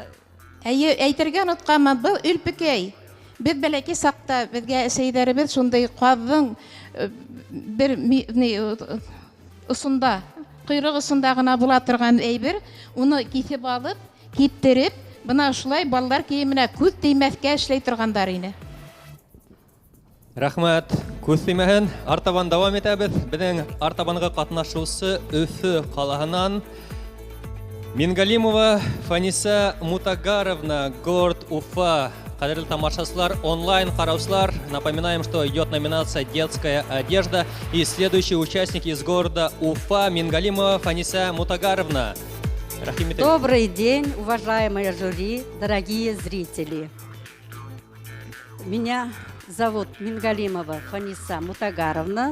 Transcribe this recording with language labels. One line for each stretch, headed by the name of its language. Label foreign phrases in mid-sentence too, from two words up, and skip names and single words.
Bashkir: Әйе, әйтергә онотканмын, был Өлпөкәй. Беҙ бәләкәй саҡта беҙгә әсәйҙәребеҙ шундай ҡаҙҙың бер осонда, ҡойроҡ осонда ғына була торған әйбер, уны киҫеп алып, киптереп, бына шулай балалар кейеменә күҙ теймәҫкә эшләй торғандар ине. Рәхмәт. Күҙ теймәһен. Артабан дауам итәбеҙ. Беҙҙең артабанғы ҡатнашыусы Өфө ҡалаһынан Мингалимова Фаниса Мутагаровна,
Russian: город Уфа.
Bashkir: Кадерле тамашачылар, онлайн ҡараусылар.
Russian: Напоминаем, что идет номинация «Детская одежда». И следующий участник из города Уфа Мингалимова Фаниса Мутагаровна.
Bashkir: Рахим итегеҙ.
Russian: Добрый день, уважаемые жюри, дорогие зрители. Меня зовут Мингалимова Фаниса Мутагаровна.